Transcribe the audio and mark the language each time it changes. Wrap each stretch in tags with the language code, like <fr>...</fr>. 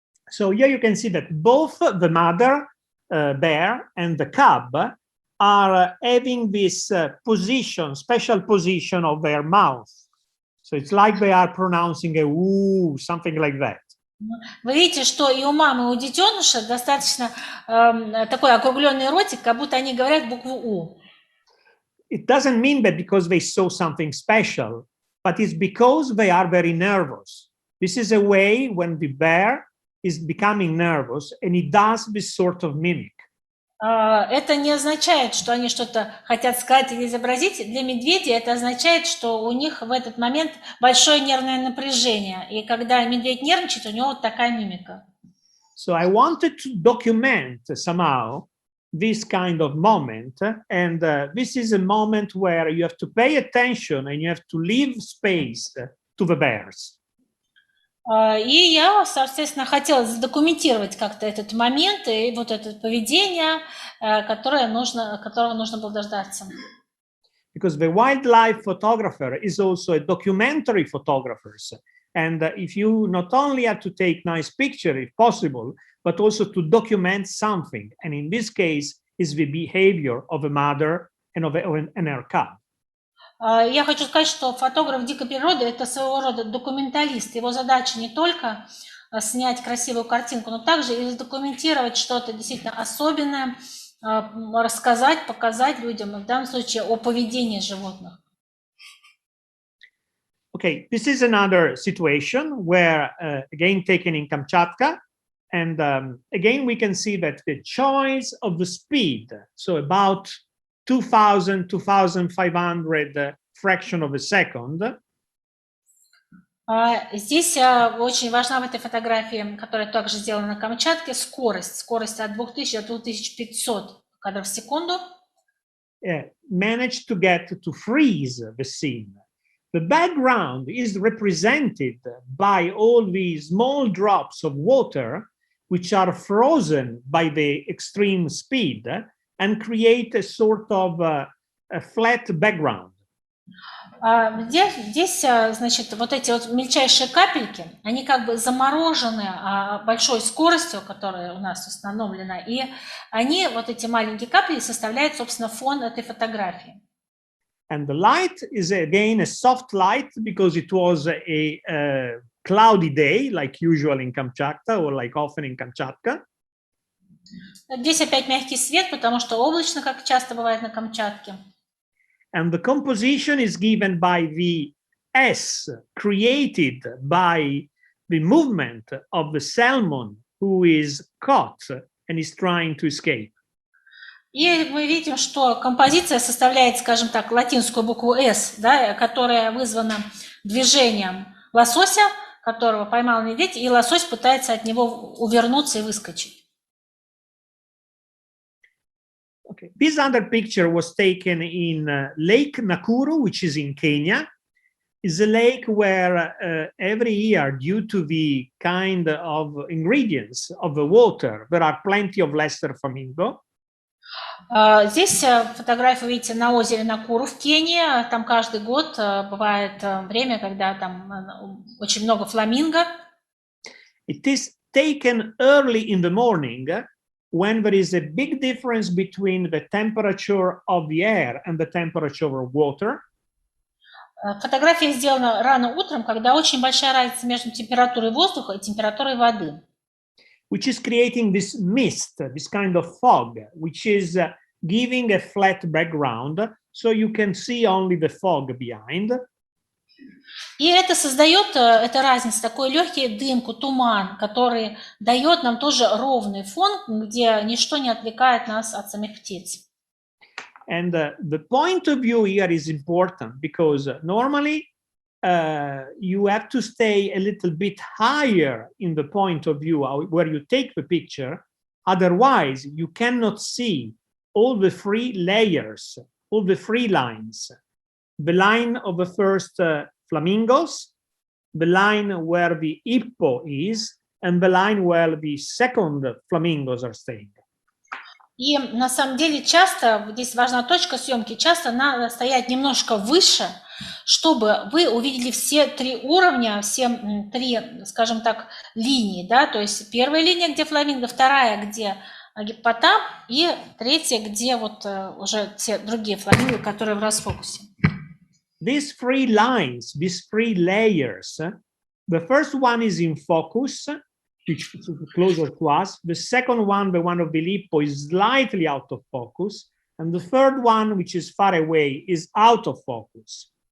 <en>So here you can see that both the mother bear and the cub are having this position, special position of their mouth. So it's like they are pronouncing a ooh, something like that.</en> <ru>Вы видите, что и у мамы, и у детеныша достаточно такой округленный ротик, как будто они говорят букву «у».</ru> <en>It doesn't mean that because they saw something special, but it's because they are very nervous. This is a way when the bear is becoming nervous and it does this sort of mimic.</en> <ru>Это не означает, что они что-то хотят сказать или изобразить. Для медведя это означает, что у них в этот момент большое нервное напряжение. И когда медведь нервничает, у него вот такая мимика.</ru> <en>So I wanted to document somehow this kind of moment. And this is a moment where you have to pay attention and you have to leave space to the bears.</en> <ru>И я, соответственно, хотела задокументировать как-то этот момент и вот это поведение, которого нужно было дождаться.</ru> <en>Because the wildlife photographer is also a documentary photographer. And if you not only have to take nice picture, if possible, but also to document something. And in this case, is the behavior of a mother and of her cub.</en> <ru>Я хочу сказать, что фотограф дикой природы – это своего рода документалист. Его задача не только снять красивую картинку, но также и задокументировать что-то действительно особенное, рассказать, показать людям, в данном случае о поведении животных.</ru> <en>Okay, this is another situation where, again, taken in Kamchatka, and again, we can see that the choice of the speed, so about 2,000, 2,500 fraction of a second.</en> <ru>Здесь очень важна в этой фотографии, которая также сделана на Камчатке, скорость от 2000 до 2500 кадров в секунду.</ru> <en>Managed to get to freeze the scene. The background is represented by all these small drops of water, which are frozen by the extreme speed and create a sort of a flat background.</en> <ru>Здесь, значит, вот эти вот мельчайшие капельки, они как бы заморожены большой скоростью, которая у нас установлена, и они, вот эти маленькие капли, составляют, собственно, фон этой фотографии.</ru> <en>And the light is again a soft light because it was a cloudy day, like usual in Kamchatka or like often in Kamchatka.</en> <ru>Здесь опять мягкий свет, потому что облачно, как часто бывает на Камчатке.</ru> <en>And the composition is given by the S created by the movement of the salmon who is caught and is trying to escape.</en> <ru>И мы видим, что композиция составляет, скажем так, латинскую букву S, да, которая вызвана движением лосося, которого поймал медведь, и лосось пытается от него увернуться и выскочить.</ru> <en>Okay. This other picture was taken in Lake Nakuru, which is in Kenya. It's a lake where every year, due to the kind of ingredients of the water, there are plenty of lesser flamingo.</en> <ru>Здесь фотографию видите на озере Накуру в Кении. Там каждый год бывает время, когда там очень много фламинго.</ru> <en>It is taken early in the morning when there is a big difference between the temperature of the air and the temperature of water.</en> <ru>Фотография сделана рано утром, когда очень большая разница между температурой воздуха и температурой воды.</ru> <en>Which is creating this mist, this kind of fog, which is giving a flat background, so you can see only the fog behind.</en> <ru>И это создает, эта разница, такой легкий дымку, туман, который дает нам тоже ровный фон, где ничто не отвлекает нас от самих птиц.</ru> <en>And the point of view here is important because normally you have to stay a little bit higher in the point of view where you take the picture. Otherwise, you cannot see all the three layers, all the three lines. The line of the first flamingos, the line where the hippo is, and the line where the second flamingos are staying.</en> <ru>И на самом деле часто, здесь важна точка съемки, часто надо стоять немножко выше, чтобы вы увидели все три уровня, все три, скажем так, линии, да, то есть первая линия, где фламинго, вторая, где гиппотам, и третья, где вот уже те другие фламинго, которые в расфокусе.</ru> <en>These three lines, these three layers, the first one is in focus, which is closer to us. The second one, the one of the hippo, is slightly out of focus. And the third one, which is far away, is out of focus.</en>